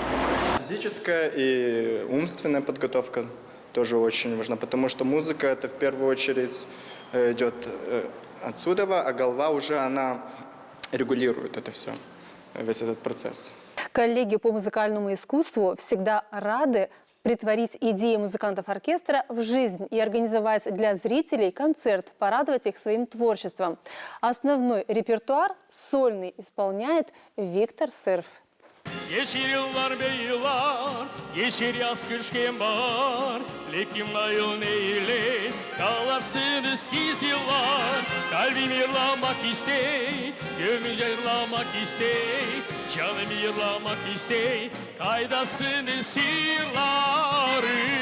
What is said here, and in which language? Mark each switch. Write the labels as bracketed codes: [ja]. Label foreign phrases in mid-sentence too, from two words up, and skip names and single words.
[ru] Физическая и умственная подготовка тоже очень важна, потому что музыка это в первую очередь идет отсюда, а голова уже она регулирует это все, весь этот процесс. Коллеги по музыкальному искусству всегда рады притворить идеи музыкантов оркестра в жизнь и организовать для зрителей концерт, порадовать их своим творчеством. Основной репертуар сольный исполняет Виктор Сырф. [gag] Geçir yıllar be yıllar, geçir yaz kış var, lekin ayıl neyle, kalarsınız siz yıllar. Kalbim yırlamak istey, gönlüm yırlamak istey, canım yırlamak istey, kaydasınız yılları.